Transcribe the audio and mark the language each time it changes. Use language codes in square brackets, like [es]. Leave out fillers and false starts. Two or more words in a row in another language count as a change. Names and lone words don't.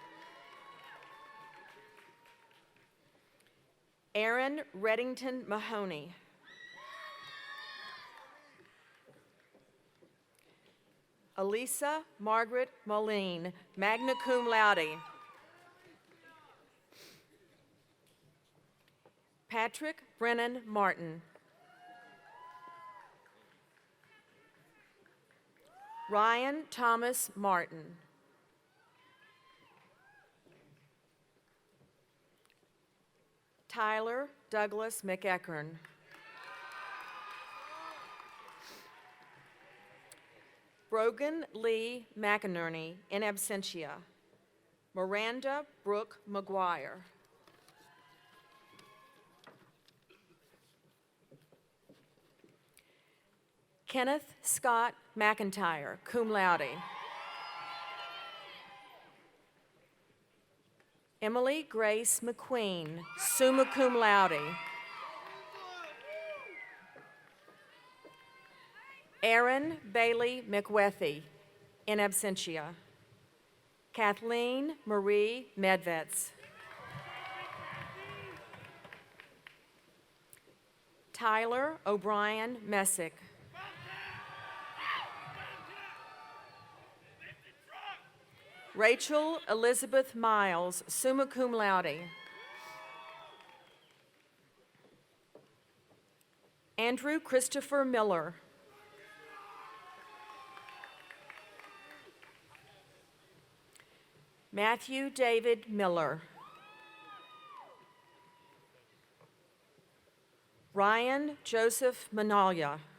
[en] Aaron Reddington Mahoney. Elisa Margaret Moline, [la] magna cum laude. [en] Patrick Brennan Martin. Ryan Thomas Martin. Tyler Douglas McEachern. Brogan Lee McInerney, [la] in absentia. [en] Miranda Brooke McGuire. Kenneth Scott McIntyre, [la] cum laude. [en] Emily Grace McQueen, [la] summa cum laude. [en] Aaron Bailey McWethy, [la] in absentia. [en] Kathleen Marie Medvets. Tyler O'Brien Messick. Rachel Elizabeth Miles, [la] summa cum laude. [en] Andrew Christopher Miller. Matthew David Miller. Ryan Joseph Manalya.